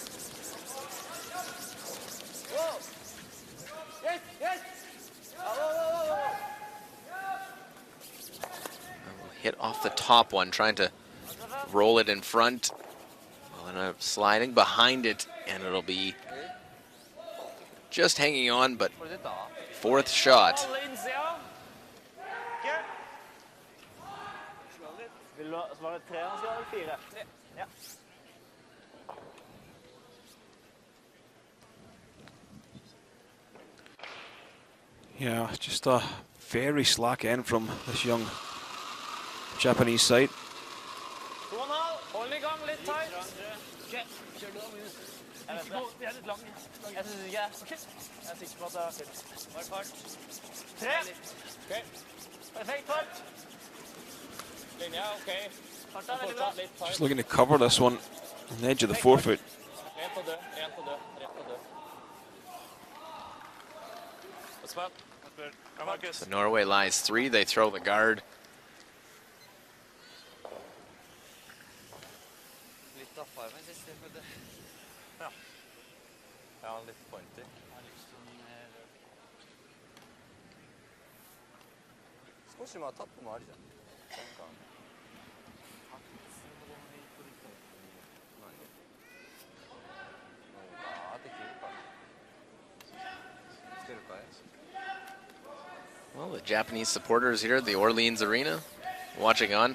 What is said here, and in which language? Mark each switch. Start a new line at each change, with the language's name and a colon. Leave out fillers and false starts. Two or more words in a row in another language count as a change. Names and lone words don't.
English: Hit off the top one, trying to roll it in front. Well, end up sliding behind it, and it'll be just hanging on, but 4th shot.
Norwegian: Alle innsida. Vil du svare 3 han skal eller 4? Ja.
English: Yeah, just a very slack end from this young Japanese side.
Norwegian: 2,5. Hold den i gang, litt tight. Okay. Kjør du da, Minus. Jeg vet det. Vi er litt lang. Jeg synes ikke. Okay. Jeg er sikker på at det er fint. Bare fart. 3. Ok. Perfekt fart. Linja, ok. Fart er veldig bra. Litt tight.
English: Just looking to cover this one on the edge of the forefoot.
Norwegian: Rent og død, rent og død, rent og død.
English: What's up? So Norway lies 3. They throw the guard.
Norwegian: Litt daffere, men siste for det. Ja. Ja, litt pointy.
Japanese: 少しまあタップもありじゃん。
English: Well, the Japanese supporters here at the Orleans Arena watching on.